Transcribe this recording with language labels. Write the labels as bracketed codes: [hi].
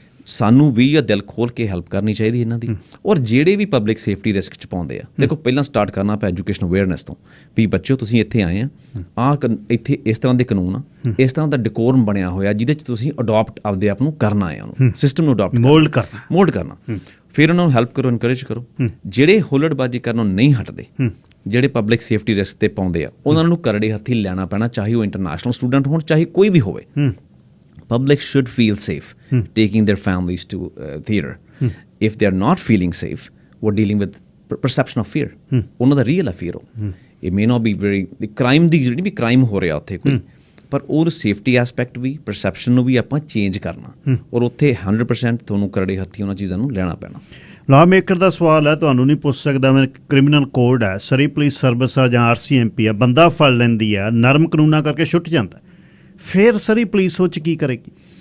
[pa] ਸਾਨੂੰ ਵੀ ਇਹ ਦਿਲ ਖੋਲ੍ਹ ਕੇ ਹੈਲਪ ਕਰਨੀ ਚਾਹੀਦੀ ਇਹਨਾਂ ਦੀ। ਔਰ ਜਿਹੜੇ ਵੀ ਪਬਲਿਕ ਸੇਫਟੀ ਰਿਸਕ 'ਚ ਪਾਉਂਦੇ ਆ, ਦੇਖੋ ਪਹਿਲਾਂ ਸਟਾਰਟ ਕਰਨਾ ਪਿਆ ਐਜੂਕੇਸ਼ਨ ਅਵੇਅਰਨੈਸ ਤੋਂ, ਵੀ ਬੱਚਿਓ ਤੁਸੀਂ ਇੱਥੇ ਆਏ ਆ, ਇੱਥੇ ਇਸ ਤਰ੍ਹਾਂ ਦੇ ਕਾਨੂੰਨ ਆ, ਇਸ ਤਰ੍ਹਾਂ ਦਾ ਡਿਕੋਰਮ ਬਣਿਆ ਹੋਇਆ ਜਿਹਦੇ 'ਚ ਤੁਸੀਂ ਅਡੋਪਟ ਆਪਦੇ ਆਪ ਨੂੰ ਕਰਨਾ ਹੈ, ਉਹਨੂੰ ਸਿਸਟਮ ਨੂੰ ਅਡੋਪਟ ਮੋਲਡ ਕਰਨਾ। ਫਿਰ ਉਹਨਾਂ ਨੂੰ ਹੈਲਪ ਕਰੋ, ਇਨਕਰੇਜ ਕਰੋ। ਜਿਹੜੇ ਹੁੱਲੜਬਾਜ਼ੀ ਕਰਨੋਂ ਨਹੀਂ ਹਟਦੇ, ਜਿਹੜੇ ਪਬਲਿਕ ਸੇਫਟੀ ਰਿਸਕ 'ਤੇ ਪਾਉਂਦੇ ਆ, ਉਹਨਾਂ ਨੂੰ ਕਰੜੇ ਹੱਥੀਂ ਲੈਣਾ ਪੈਣਾ, ਚਾਹੇ ਉਹ ਇੰਟਰਨੈਸ਼ਨਲ ਸਟੂਡੈਂਟ ਹੋਣ, ਚਾਹੇ ਕੋਈ ਵੀ ਹੋਵੇ। [en] Public should feel safe taking their families to theatre. If they are not feeling safe, we're dealing with perception of fear. [pa] ਉਹਨਾਂ ਦਾ ਰੀਅਲ ਆ fear। [en] It may not be very crime [pa] ਦੀ ਜਿਹੜੀ ਵੀ crime ਹੋ ਰਿਹਾ ਉੱਥੇ ਕੋਈ, ਪਰ ਉਹ ਸੇਫਟੀ ਐਸਪੈਕਟ ਵੀ, perception ਨੂੰ ਵੀ ਆਪਾਂ ਚੇਂਜ ਕਰਨਾ, ਔਰ ਉੱਥੇ 100% ਤੁਹਾਨੂੰ ਕਰੜੇ ਹੱਥੀਂ ਉਹਨਾਂ ਚੀਜ਼ਾਂ ਨੂੰ ਲੈਣਾ ਪੈਣਾ। ਲਾ ਮੇਕਰ ਦਾ ਸਵਾਲ ਹੈ, ਤੁਹਾਨੂੰ ਨਹੀਂ ਪੁੱਛ ਸਕਦਾ ਮੈਂ। ਕ੍ਰਿਮੀਨਲ ਕੋਡ ਹੈ, ਸਰੀ ਪੁਲਿਸ ਸਰਵਿਸ ਆ ਜਾਂ RCMP ਆ, ਬੰਦਾ ਫੜ ਲੈਂਦੀ ਆ, ਨਰਮ ਕਾਨੂੰਨਾਂ ਕਰਕੇ ਛੁੱਟ ਜਾਂਦਾ, ਫਿਰ ਸਰੀ ਪੁਲਿਸ ਉਹ 'ਚ ਕੀ ਕਰੇਗੀ?